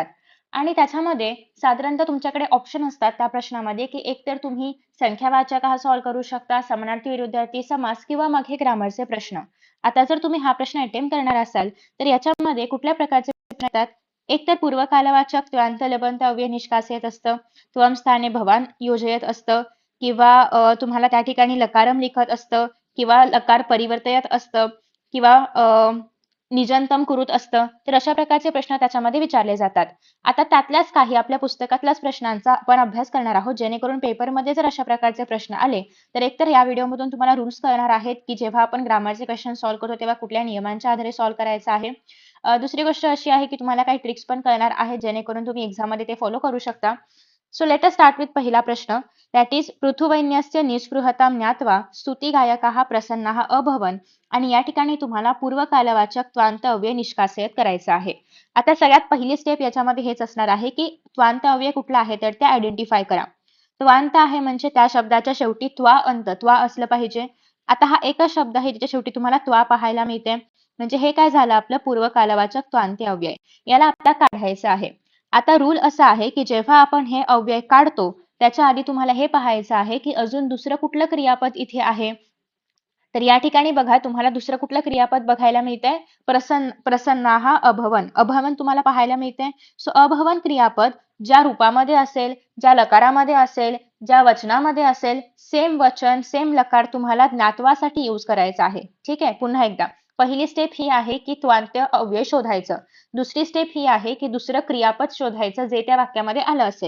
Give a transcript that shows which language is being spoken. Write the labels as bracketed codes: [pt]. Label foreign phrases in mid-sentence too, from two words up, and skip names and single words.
[mr] आणि त्याच्यामध्ये साधारणतः तुमच्याकडे ऑप्शन असतात त्या प्रश्नामध्ये की एकतर तुम्ही संख्यावाचक हा सॉल्व्ह करू शकता, समानार्थी विरुद्धार्थी समास किंवा मग हे ग्रामरचे प्रश्न. आता जर तुम्ही हा प्रश्न अटेम्प्ट करणार असाल तर याच्यामध्ये कुठल्या प्रकारचे येतात. एक तर पूर्वकालवाचक त्वांत लबंत अव्यय निष्कासयत असतं, [sa] त्वम स्थाने भवान योजयत [mr] असतं किंवा तुम्हाला त्या ठिकाणी [sa] लकारम लिखत [mr] असतं किंवा [sa] लकार परिवर्तयत [mr] असतं किंवा [sa] निजंतम कुरुत [mr] असतं. तर अशा प्रकारचे प्रश्न त्याच्यामध्ये विचारले जातात. आता त्यातल्याच काही आपल्या पुस्तकातल्याच प्रश्नांचा आपण अभ्यास करणार आहोत जेणेकरून पेपरमध्ये जर अशा प्रकारचे प्रश्न आले तर एकतर या व्हिडिओमधून तुम्हाला रूल्स कळणार आहेत की जेव्हा आपण ग्रामरचे [en] question solve [mr] करतो तेव्हा कुठल्या नियमांच्या आधारे सॉल्व्ह करायचं आहे. दुसरी गोष्ट अशी आहे की तुम्हाला काही ट्रिक्स पण कळणार आहेत जेणेकरून तुम्ही एक्झाममध्ये ते फॉलो करू शकता. [en] so let us start with [mr] पहिला प्रश्न. [en] that is [sa] पृथुवैन्यस्य निष्पृहतां ज्ञात्वा स्तुतिगायकाः प्रसन्नाः अभवन्. [mr] आणि या ठिकाणी तुम्हाला पूर्वकालवाचक त्वांत अव्यय निष्कासयत करायचं आहे. आता सगळ्यात पहिली स्टेप याच्यामध्ये हेच असणार आहे की त्वांत अव्यय कुठला आहे तर ते आयडेंटिफाय करा. त्वांत आहे म्हणजे त्या शब्दाच्या शेवटी त्वा अंत त्वा असलं पाहिजे. आता हा एकच शब्द आहे ज्याच्या शेवटी तुम्हाला त्वा पाहायला मिळते. म्हणजे हे काय झालं आपलं पूर्वकालवाचक त्वांती अव्यय. याला आता काढायचं आहे. आता रूल असा आहे की जेव्हा आपण हे अव्यय काढतो त्याच्या आधी तुम्हाला हे पाहायचं आहे की अजून दुसरं कुठलं क्रियापद इथे आहे. तर या ठिकाणी बघा तुम्हाला दुसरं कुठलं क्रियापद बघायला मिळतंय. [sa] प्रसन्नाः अभवन. [mr] अभवन तुम्हाला पाहायला मिळते. सो अभवन क्रियापद ज्या रूपामध्ये असेल, ज्या लकारामध्ये असेल, ज्या वचनामध्ये असेल, सेम वचन सेम लकार तुम्हाला ज्ञात्वासाठी यूज करायचा आहे. ठीक आहे. पुन्हा एकदा पहिली स्टेप ही आहे की त्वांत्य अव्यय शोधायचं. दुसरी स्टेप ही आहे की दुसरं क्रियापद शोधायचं जे त्या वाक्यामध्ये आलं असेल.